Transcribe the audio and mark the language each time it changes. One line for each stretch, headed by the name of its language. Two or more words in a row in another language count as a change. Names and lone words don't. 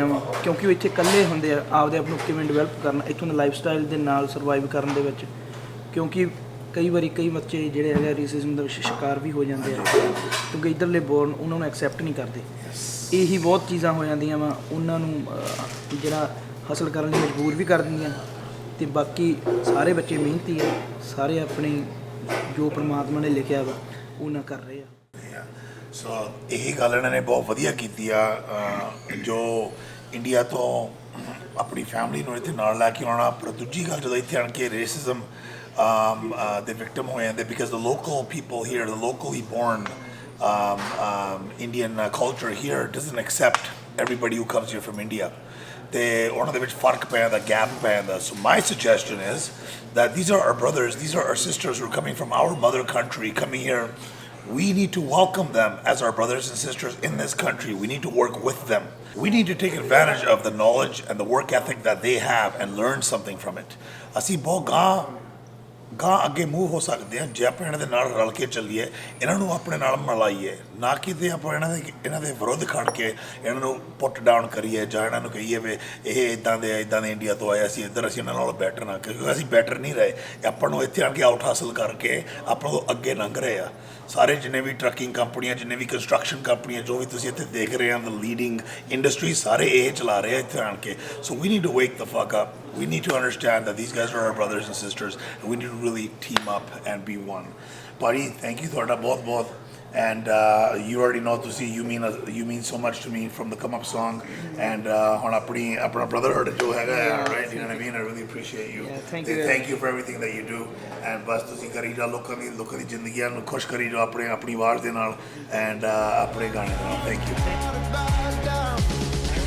Punjabi: ਵਾ ਕਿਉਂਕਿ ਉਹ ਇੱਥੇ ਇਕੱਲੇ ਹੁੰਦੇ ਆ ਆਪਦੇ ਆਪ ਨੂੰ ਕਿਵੇਂ ਡਿਵੈਲਪ ਕਰਨਾ ਇੱਥੋਂ ਦੇ
English: life style
Punjabi: ਦੇ ਨਾਲ ਸਰਵਾਈਵ ਕਰਨ ਦੇ ਵਿੱਚ ਕਿਉਂਕਿ ਕਈ ਵਾਰੀ ਕਈ ਬੱਚੇ ਜਿਹੜੇ ਹੈਗੇ ਰੇਸਿਜ਼ਮ ਦਾ ਸ਼ਿਕਾਰ ਵੀ ਹੋ ਜਾਂਦੇ ਆ ਕਿਉਂਕਿ ਇੱਧਰਲੇ ਬੋਰਨ ਉਹਨਾਂ ਨੂੰ ਐਕਸੈਪਟ ਨਹੀਂ ਕਰਦੇ ਇਹੀ ਬਹੁਤ ਚੀਜ਼ਾਂ ਹੋ ਜਾਂਦੀਆਂ ਵਾ ਉਹਨਾਂ ਨੂੰ ਜਿਹੜਾ ਹਾਸਲ ਕਰਨ ਲਈ ਮਜਬੂਰ ਵੀ ਕਰ ਦਿੰਦੀਆਂ ਅਤੇ ਬਾਕੀ ਸਾਰੇ ਬੱਚੇ ਮਿਹਨਤੀ ਆ ਸਾਰੇ ਆਪਣੇ ਜੋ ਪਰਮਾਤਮਾ ਨੇ ਲਿਖਿਆ ਵਾ ਉਹਨਾਂ ਕਰ ਰਹੇ ਆ ਸੋ ਇਹੀ ਗੱਲ ਇਹਨਾਂ ਨੇ ਬਹੁਤ ਵਧੀਆ ਕੀਤੀ ਆ ਜੋ ਇੰਡੀਆ ਤੋਂ ਆਪਣੀ ਫੈਮਿਲੀ ਨੂੰ ਇੱਥੇ ਨਾਲ ਲੈ ਕੇ ਆਉਣਾ ਪਰ ਦੂਜੀ ਗੱਲ ਜਦੋਂ ਇੱਥੇ ਆਣ ਕੇ
English: racism the victim
Punjabi: ਹੋ ਜਾਂਦੇ
English: because the local people here, the locally born Indian culture here doesn't accept everybody who comes here from India.
Punjabi: ਤੇ ਉਹਨਾਂ ਦੇ ਵਿੱਚ ਫਰਕ ਪੈ ਜਾਂਦਾ ਗੈਪ ਪੈ ਜਾਂਦਾ
English: so my suggestion is that these are our brothers, these are our sisters who are coming from our mother country coming here. We need to welcome them as our brothers and sisters in this country. We need to work with them. We need to take advantage of the knowledge and the work ethic that they have and learn something from it.
Punjabi: ਅਸੀਂ ਬਹੁਤ ਗਾਂ ਅੱਗੇ ਮੂਵ ਹੋ ਸਕਦੇ ਹਾਂ ਜੇ ਆਪਾਂ ਇਹਨਾਂ ਦੇ ਨਾਲ ਰਲ ਕੇ ਚੱਲੀਏ ਇਹਨਾਂ ਨੂੰ ਆਪਣੇ ਨਾਲ ਮਿਲਾਈਏ ਨਾ ਕਿ ਤੇ ਆਪਾਂ ਇਹਨਾਂ ਦੇ ਵਿਰੁੱਧ ਖੜ ਕੇ ਇਹਨਾਂ ਨੂੰ
English: put down
Punjabi: ਕਰੀਏ ਜਾਂ ਇਹਨਾਂ ਨੂੰ ਕਹੀਏ ਵੀ ਇਹ ਇੱਦਾਂ ਦੇ ਇੰਡੀਆ ਤੋਂ ਆਏ ਅਸੀਂ ਇੱਧਰ ਅਸੀਂ ਇਹਨਾਂ ਨਾਲ ਬੈਟਰ ਨਾ ਕਿਉਂਕਿ ਅਸੀਂ ਬੈਟਰ ਨਹੀਂ ਰਹੇ ਆਪਾਂ ਨੂੰ ਇੱਥੇ ਆ ਕੇ ਆਊਟ ਹਾਸਲ ਕਰਕੇ ਆਪਾਂ ਤੋਂ ਅੱਗੇ ਲੰਘ ਰਹੇ ਆ ਸਾਰੇ ਜਿੰਨੇ ਵੀ ਟਰੱਕਿੰਗ ਕੰਪਨੀਆਂ ਜਿੰਨੇ ਵੀ ਕੰਸਟਰਕਸ਼ਨ ਕੰਪਨੀਆਂ ਜੋ ਵੀ ਤੁਸੀਂ ਇੱਥੇ ਦੇਖ ਰਹੇ ਆ
English: the leading industry
Punjabi: ਸਾਰੇ ਇਹ ਚਲਾ ਰਹੇ ਆ ਇੱਥੇ ਆਣ ਕੇ
English: so we need to wake the fuck up we need to understand that these guys are our brothers and sisters and we need to really team up and be one. Buddy, thank you
Punjabi: ਤੁਹਾਡਾ ਬਹੁਤ
English: and you already know you mean so much to me from the come up song, and
Punjabi: ਹੁਣ ਆਪਣਾ
English: brotherhood
Punjabi: ਜੋ ਹੈਗਾ
English: right, you know what I mean? I really appreciate you. Thank you for everything that you do, and
Punjabi: ਬਸ ਤੁਸੀਂ ਕਰੀ ਜਾਓ ਲੋਕਾਂ ਦੀ ਜ਼ਿੰਦਗੀਆਂ ਨੂੰ ਖੁਸ਼ ਕਰੀ ਜਾਓ ਆਪਣੀ ਆਵਾਜ਼ ਦੇ ਨਾਲ, and ਆਪਣੇ ਗਾਣੇ ਦੇ ਨਾਲ.
English: Thank you.